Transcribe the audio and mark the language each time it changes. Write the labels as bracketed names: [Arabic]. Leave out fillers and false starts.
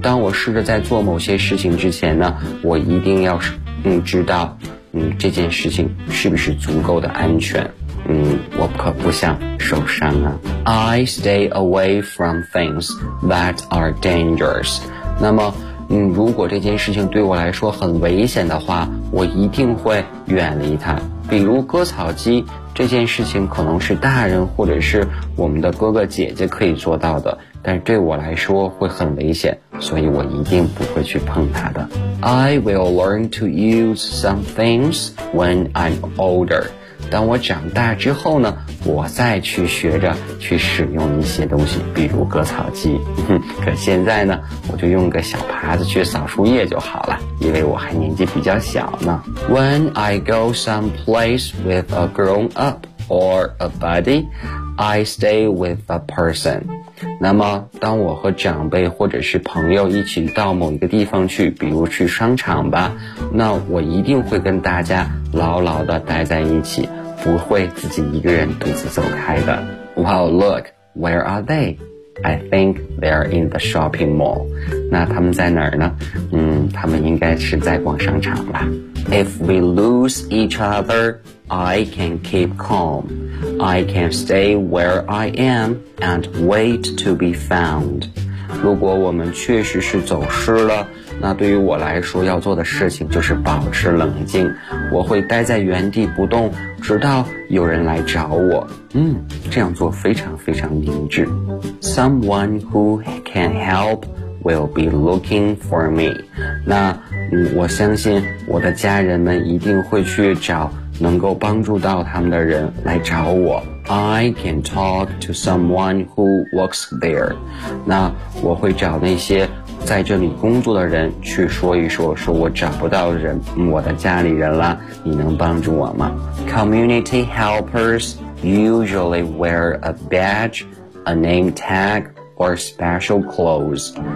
[Chinese] 当我试着在做某些事情之前呢，我一定要知道这件事情是不是足够的安全。我可不想受伤啊。 [English] I stay away from things that are dangerous. [Chinese] 那么如果这件事情对我来说很危险的话，我一定会远离它。比如割草机，这件事情可能是大人或者是我们的哥哥姐姐可以做到的，但对我来说会很危险，所以我一定不会去碰它的。 [English] I will learn to use some things when I'm older. [Chinese] 当我长大之后呢，我再去学着去使用一些东西，比如割草机。可现在呢，我就用个小耙子去扫树叶就好了，因为我还年纪比较小呢。 [English] When I go someplace with a grown-up or a buddy, I stay with a person. [Chinese] 那么，当我和长辈或者是朋友一起到某一个地方去，比如去商场吧，那我一定会跟大家牢牢地待在一起，不会自己一个人独自走开的。 [English] Wow, look, where are they? I think they're in the shopping mall. [Chinese] 那他们在哪儿呢？他们应该是在逛商场吧。 [English] If we lose each other, I can keep calm. I can stay where I am and wait to be found. [Chinese] 如果我们确实是走失了，那对于我来说要做的事情就是保持冷静，我会待在原地不动，直到有人来找我。这样做非常非常明智。 [English] Someone who can help will be looking for me. [Chinese] 那我相信我的家人们一定会去找能够帮助到他们的人来找我。 [English] I can talk to someone who works there. [Chinese] 那我会找那些在这里工作的人去说一说，说我找不到人，我的家里人了，你能帮助我吗？ [English] Community helpers usually wear a badge, a name tag, or special clothes.